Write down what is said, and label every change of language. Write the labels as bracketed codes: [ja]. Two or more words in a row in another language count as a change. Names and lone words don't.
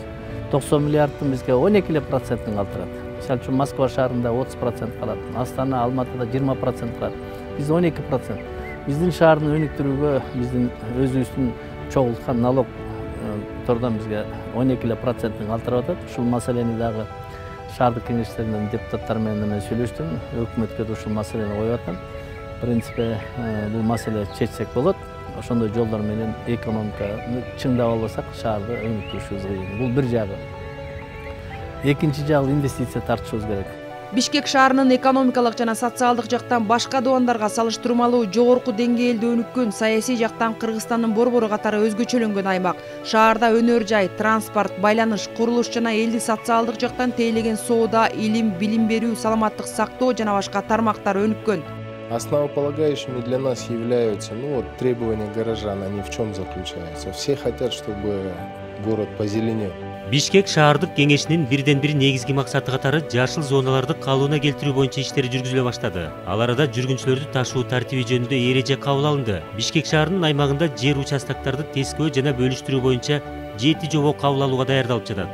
[ky] 90 миллиардтын бизге 12% калтырат. Мисалы үчүн Москва шаарында 30% калат, Астана, Алматыда 20% калат. Биз 12%. Биздин шаардын өнүктүрүүгө биздин өзүбүздүн чогулткан налог тордон бизге 12% калтырып атат. Ушул маселени дагы шаардык кеңештеринин депутаттары менен мен сүйлөштүм. Өкмөткө да ушул маселени коюп атам. [ru] В принципе, [ky] бул маселе чечсек болот. Ошондой жолдор менен экономиканы чыңдап албасак, шаарды өнүктүрүшүбүз кыйын. Бул бир жагы. Экинчи жагы инвестиция тартышыбыз керек. Бишкек шаарынын экономикалык жана социалдык жактан башка дубандарга салыштырмалуу жогорку деңгээлде өнүккөн, саясий жактан Кыргызстандын борбору катары өзгөчөлөнгөн аймак. Шаарда өнөр жай, транспорт, байланыш, курулуш жана элди социалдык жактан тейлеген соода, илим, билим берүү, саламаттык сактоо жана башка тармактар өнүккөн. [ru] Основополагающими для нас являются требования горожан, они в чем заключаются? Все хотят, чтобы город позеленел. [ky] Бишкек шаардык кеңешинин бирден бир негизги максаты катары жашыл зоналарды калыбына келтирүү боюнча иштери жүргүзүлө баштады. Ал арада жүргүнчүлөрдү ташуу тартиби жөнүндө эреже кабыл алынды. Бишкек шаарынын аймагында жер участоктарды тескөө жана бөлүштүрүү боюнча 7 жобо кабыл алууга даярдалып жатат.